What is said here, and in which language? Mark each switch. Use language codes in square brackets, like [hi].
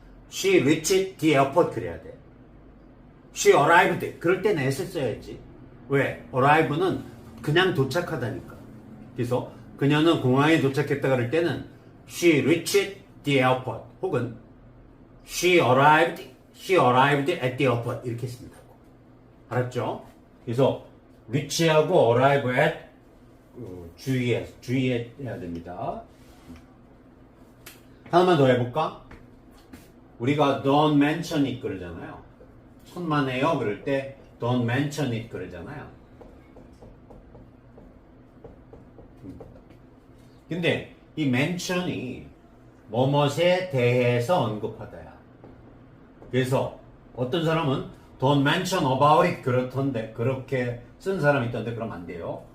[en] She reached the airport [ko] 그래야 돼. [en] She arrived [ko] 그럴 때는 s 써야지. 왜? arrive는 그냥 도착하다니까. 그래서 그녀는 공항에 도착했다 그럴 때는 [en] she reached the airport [ko] 혹은 [en] she arrived at the airport [ko] 이렇게 쓴다고. 알았죠? 그래서 reach하고 arrive at 주의해야 됩니다. 하나만 더 해볼까? 우리가 [en] don't mention it [ko] 그러잖아요. 천만에요 그럴 때 [en] don't mention it [ko] 그러잖아요. 근데 이 mention이 뭐뭇에 대해서 언급하다야. 그래서 어떤 사람은 [en] don't mention about it [ko] 그렇던데 그렇게 쓴 사람이 있던데 그러면 안 돼요.